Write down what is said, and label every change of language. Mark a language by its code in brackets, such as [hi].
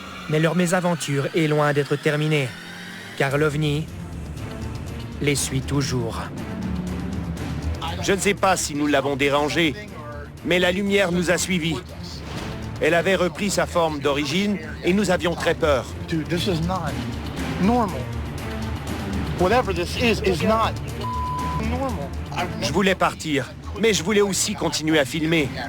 [fr] Mais leur mésaventure est loin d'être terminée, car l'OVNI les suit toujours. Je ne sais pas si nous l'avons dérangé, mais la lumière nous a suivis. Elle avait repris sa forme d'origine et nous avions très peur. [en] Dude, this is not normal. Whatever this is not normal. [fr] Je voulais partir, mais je voulais aussi continuer à filmer.